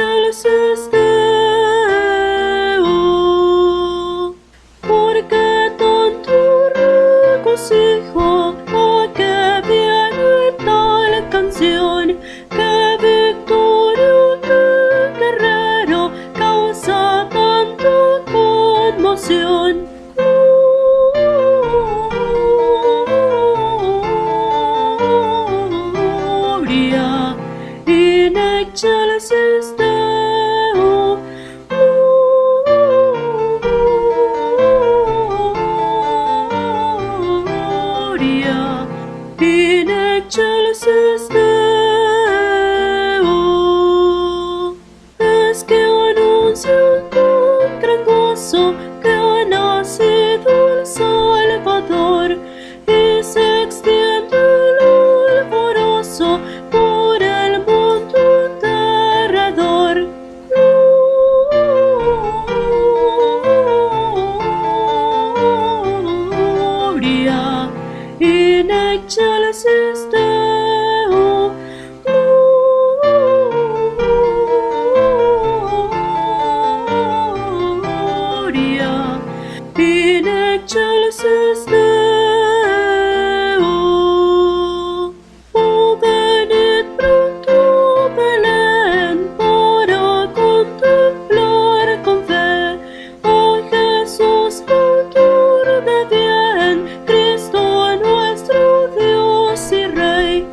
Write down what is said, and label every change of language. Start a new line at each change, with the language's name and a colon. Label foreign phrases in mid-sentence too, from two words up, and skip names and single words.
Latin: excelsis Deo,
Spanish: porque tanto regocijo a que viene tal canción, que victoria, que guerrero causa tanta conmoción.
Latin: Gloria in excelsis Deo, gloria in excelsis Deo.
Spanish: Es que anuncian con gran gozo que ha nacido el Salvador, y se extiende el alborozo por el mundo alrededor.
Latin: Gloria in excelsis Deo, gloria in excelsis Deo.
Spanish: Oh, venid pronto a Belén para contemplar con fe a Jesús, autor de bien, Cristo nuestro Dios y Rey.